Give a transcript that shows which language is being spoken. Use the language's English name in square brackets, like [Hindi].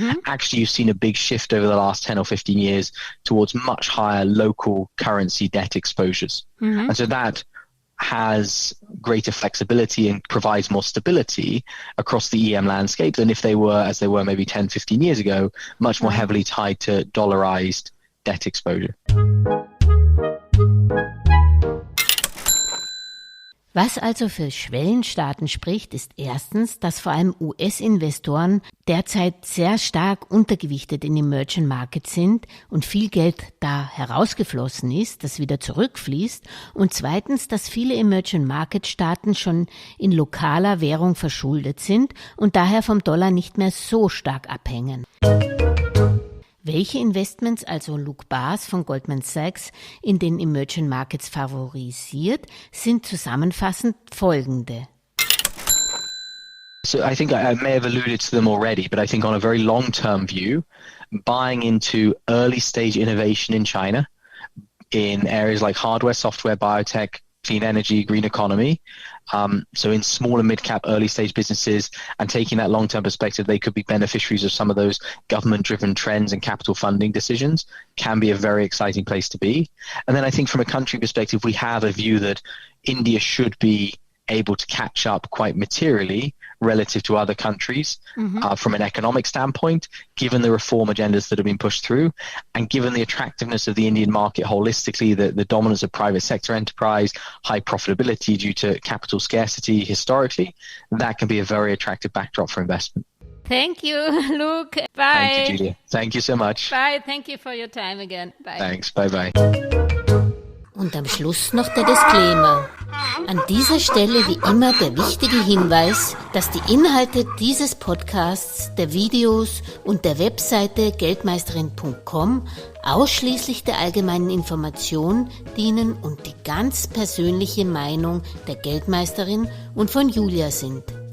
[English] Actually, you've seen a big shift over the last 10 or 15 years towards much higher local currency debt exposures. And so that has greater flexibility and provides more stability across the EM landscape than if they were, as they were maybe 10, 15 years ago, much more heavily tied to dollarized debt exposure. [German] Was also für Schwellenstaaten spricht, ist erstens, dass vor allem US-Investoren derzeit sehr stark untergewichtet in Emerging Markets sind und viel Geld da herausgeflossen ist, das wieder zurückfließt. Und zweitens, dass viele Emerging Market Staaten schon in lokaler Währung verschuldet sind und daher vom Dollar nicht mehr so stark abhängen. Welche Investments also Luke Bass von Goldman Sachs in den Emerging Markets favorisiert, sind zusammenfassend folgende. [English] So I think I may have alluded to them already, but I think on a very long-term view, buying into early-stage innovation in China, in areas like hardware, software, biotech, clean energy, green economy, so in small and mid-cap early-stage businesses, and taking that long-term perspective, they could be beneficiaries of some of those government-driven trends and capital funding decisions, can be a very exciting place to be. And then I think from a country perspective, we have a view that India should be able to catch up quite materially relative to other countries from an economic standpoint, given the reform agendas that have been pushed through, and given the attractiveness of the Indian market holistically, the dominance of private sector enterprise, high profitability due to capital scarcity historically, that can be a very attractive backdrop for investment. Thank you, Luke. Bye. Thank you, Julia. Thank you so much. Bye. Thank you for your time again. Bye. Thanks. Bye-bye. [German] Und am Schluss noch der Disclaimer. An dieser Stelle wie immer der wichtige Hinweis, dass die Inhalte dieses Podcasts, der Videos und der Webseite geldmeisterin.com ausschließlich der allgemeinen Information dienen und die ganz persönliche Meinung der Geldmeisterin und von Julia sind.